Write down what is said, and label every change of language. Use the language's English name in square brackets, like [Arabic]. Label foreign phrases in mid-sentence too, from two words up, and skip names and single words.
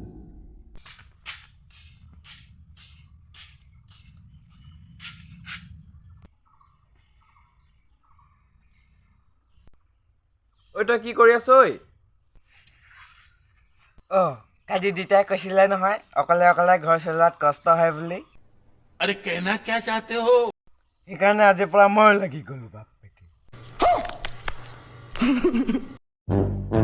[Assamese] ঐ তই কি কৰি আছ ঐ? কালি দিতাই কৈছিলে নহয় অকলে অকলে ঘৰ চলোৱাত কষ্ট হয় বুলি। [Hindi] अरे कहना क्या चाहते हो? [Assamese] সেইকাৰণে আজিৰ পৰা মই লাগি গ'লো বাপ।